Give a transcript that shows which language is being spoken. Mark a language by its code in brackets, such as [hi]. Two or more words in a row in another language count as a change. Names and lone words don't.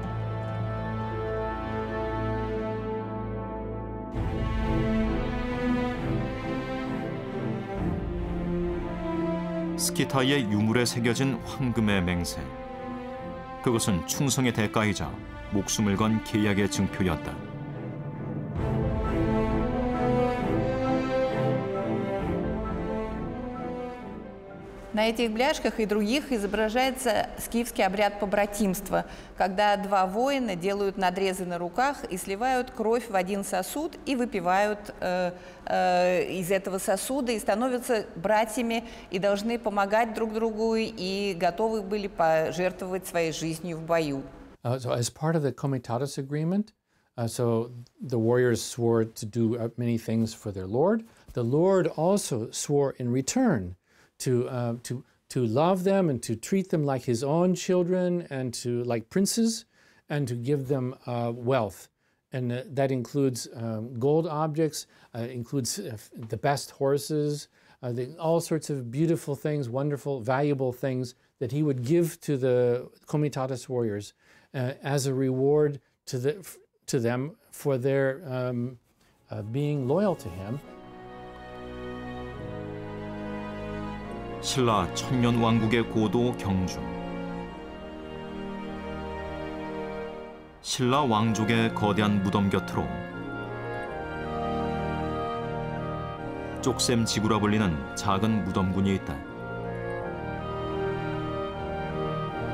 [ko] 스키타이의 유물에 새겨진 황금의 맹세. 그것은 충성의 대가이자 목숨을 건 계약의 증표였다. [ru] На этих бляшках и других изображается скифский обряд побратимства, когда два воина делают надрезы на руках и сливают кровь в один сосуд и выпивают из этого сосуда и становятся братьями и должны помогать друг другу и готовы были пожертвовать своей жизнью в бою. [en] So as part of the Comitatus agreement, so the warriors swore to do many things for their lord. The lord also swore in return to love them and to treat them like his own children and to like princes and to give them wealth. And that includes gold objects, includes the best horses, all sorts of beautiful things, wonderful, valuable things that he would give to the Comitatus warriors as a reward to them for their being loyal to him. [ko] 신라 천년 왕국의 고도 경주. 신라 왕족의 거대한 무덤 곁으로 쪽샘 지구라 불리는 작은 무덤군이 있다.